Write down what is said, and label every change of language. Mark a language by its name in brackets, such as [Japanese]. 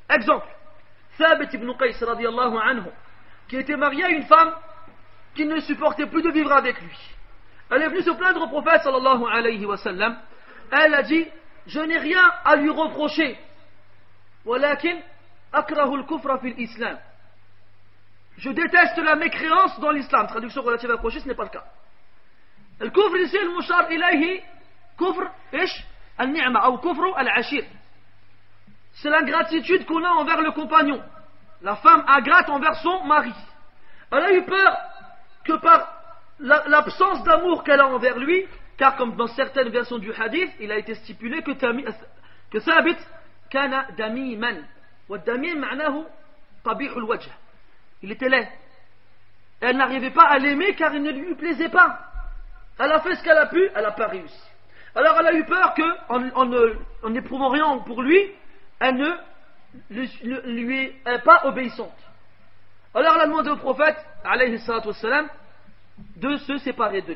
[French] Exemple, Thabit ibn Qais radiyallahu anhu, qui était marié à une femme qui ne supportait plus de vivre avec lui. Elle est venue se plaindre au prophète sallallahu alayhi wa sallam. Elle a dit, je n'ai rien à lui reprocher, [Arabic] walakin akrahu al-kufra fil islam. [French] Je déteste la mécréance dans l'islam. Traduction relative approchée, ce n'est pas le cas. [Arabic] الكفر ici المشار إليه كفر إيش النعمة أو كفر العشير. [French] C'est l'ingratitude qu'on a envers le compagnon. La femme ingrate envers son mari. Elle a eu peur que par l'absence d'amour qu'elle a envers lui, car comme dans certaines versions du hadith, il a été stipulé que Thabit [Arabic] kana damiman. والدميم معناه قبيح الوجه. [French] Il était laid. Elle n'arrivait pas à l'aimer car il ne lui plaisait pas. Elle a fait ce qu'elle a pu, elle n'a pas réussi. Alors elle a eu peur qu'en n'éprouvant rien pour lui, elle ne lui est pas obéissante. Alors elle a demandé au prophète, alayhi salatu wassalam, de se séparer de lui.